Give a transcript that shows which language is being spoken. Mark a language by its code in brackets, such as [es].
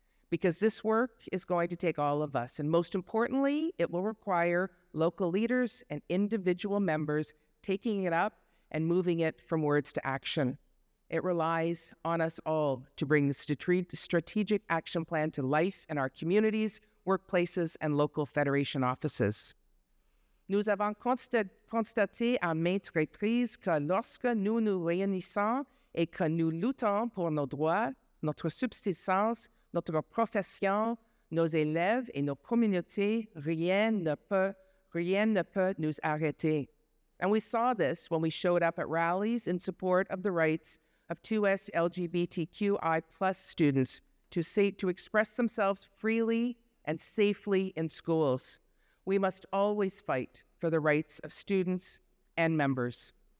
[en] Because this work is going to take all of us, and most importantly, it will require local leaders and individual members taking it up and moving it from words to action. It relies on us all to bring the strategic action plan to life in our communities, workplaces, and local federation offices. [fr] Nous avons constaté à maintes reprises que lorsque nous nous réunissons et que nous luttons pour nos droits, notre subsistance, notre profession, nos élèves et nos communautés, rien ne peut nous arrêter. [en] And we saw this when we showed up at rallies in support of the rights of 2S LGBTQI+ students to express themselves freely and safely in schools. We must always fight for the rights of students and members.